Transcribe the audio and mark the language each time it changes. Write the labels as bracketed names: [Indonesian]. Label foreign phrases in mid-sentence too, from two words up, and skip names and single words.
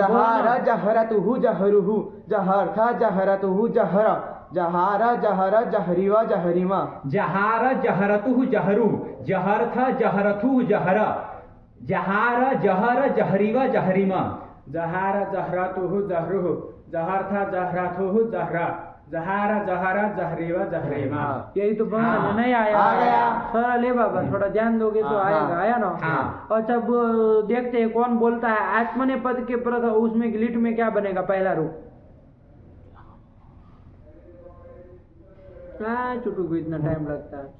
[Sanskrit] जहारा जहरतुहु जहरुहु, जहर था जहरतुहु जहरा, जहारा जहरा जहरीवा जहरीमा, जहारा जहरतुहु जहरू, जहर था जहरथु जहरा, जहारा जहर जहरीवा जहरीमा, जहारा जहरतुहु जहरुहु, जहर था जहरथुहु जहरा, जहारा जहरा जहरीवा जहरीमा। [Hindi] यही तो बना नहीं आया, आ गया सरल है बाबा, थोड़ा ध्यान दोगे तो आएगा, आया ना। और जब देखते हैं कौन बोलता है आत्मने पद के प्रथम, उसमें लिट में क्या बनेगा पहला रूप, चुटू को इतना टाइम लगता है।